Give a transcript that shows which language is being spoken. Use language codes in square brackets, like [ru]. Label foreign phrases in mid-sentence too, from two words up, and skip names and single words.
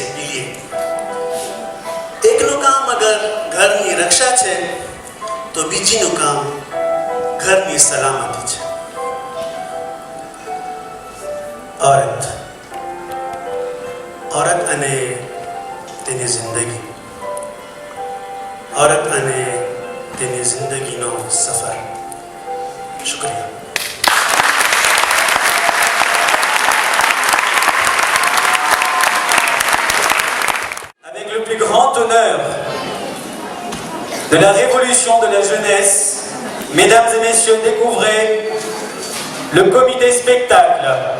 [gu] પીલીએ એકનું કામ અગર ઘરની રક્ષા છે તો બીજીનું કામ ઘરની સલામતી છે. औरत અને તેની જિંદગી, औरत અને તેની જિંદગીનો સફર. શુક્રિયા. [fr] Avec le plus grand honneur de la révolution de la jeunesse, mesdames et messieurs, découvrez le comité spectacle.